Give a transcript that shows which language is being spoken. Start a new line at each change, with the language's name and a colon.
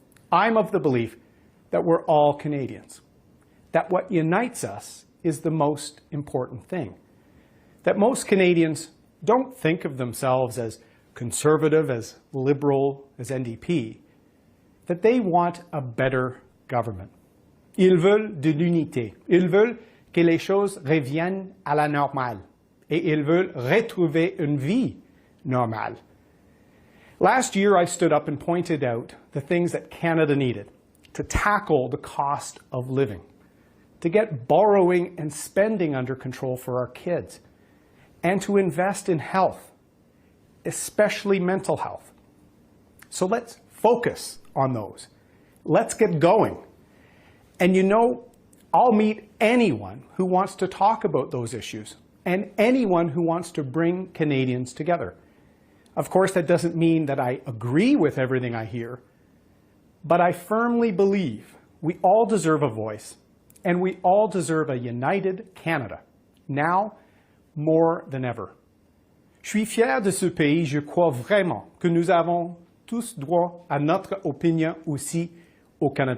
English: I'm of the belief that we're all Canadians, that what unites us is the most important thing, that most Canadians don't think of themselves as conservative, as liberal, as NDP, that they want a better government.
French: Ils veulent de l'unité. Ils veulent que les choses reviennent à la normale. Et ils veulent retrouver une vie normale.
English: Last year, I stood up and pointed out the things that Canada needed to tackle the cost of living, to get borrowing and spending under control for our kids, and to invest in health, especially mental health. So let's focus on those. Let's get going. And you know, I'll meet anyone who wants to talk about those issues and anyone who wants to bring Canadians together. Of course, that doesn't mean that I agree with everything I hear, but I firmly believe we all deserve a voice and we all deserve a united Canada, now more than ever.
French: Je suis fier de ce pays. Je crois vraiment que nous avons tous droit à notre opinion aussi au Canada.